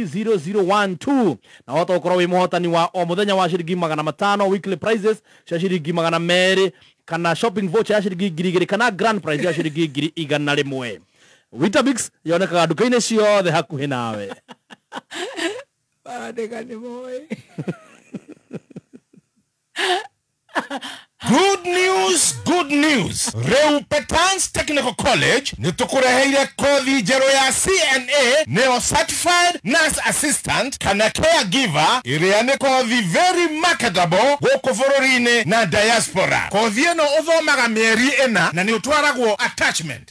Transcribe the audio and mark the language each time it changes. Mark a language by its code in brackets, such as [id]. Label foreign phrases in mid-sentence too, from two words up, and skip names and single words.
[ki] 30012 na wata ukora wi muhotani wa o muthenya wa ciringi 500 [en] weekly prizes [ki] cia ciringi 200 kana [en] shopping voucher [ki] ya ciringi 2,000 kana [en] grand prize [ki] ya ciringi 100 Weetabix yonekaga duka-ini ciothe hakuhi nawe. Badegani boy. [en] Good news. [ki] Reu Petans Technical College nitukureheire kothi jero ya CNA neo [en] certified nurse assistant [ki] kana caregiver iria ni kothi [en] very marketable [ki] guku bururi-ini na diaspora. Kothi ino uthomaga mieri 4 na ni utwaragwo attachment.